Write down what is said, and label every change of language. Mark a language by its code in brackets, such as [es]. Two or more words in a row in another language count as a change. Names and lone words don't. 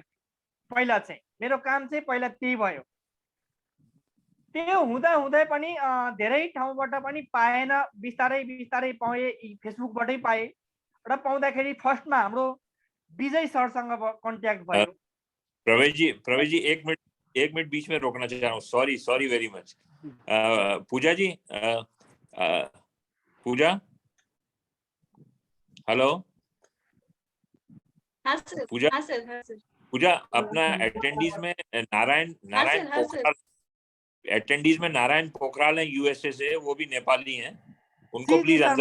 [ne] पहिला चाहिँ मेरो काम चाहिँ पहिला त्यही भयो। त्यो हुँदा पनि धेरै ठाउँबाट पनि पाएन, बिस्तारै पाएँ, फेसबुकबाटै पाएँ र पाउँदाखेरि फर्स्टमा हाम्रो विजय सरसँग कन्ट्याक्ट भयो। [hi] प्रवेश जी एक मिनट बीच में रोकना चाह रहा हूँ, [en] sorry very much. [hi] पूजा जी, पूजा, हेलो। हाँ सर, पूजा, हाँ सर। पूजा, अपना अटेंडीज में नारायण पोखराल, अटेंडीज में नारायण पोखराल है यूएसए से, वो भी नेपाली हैं, उनको प्लीज अंदर,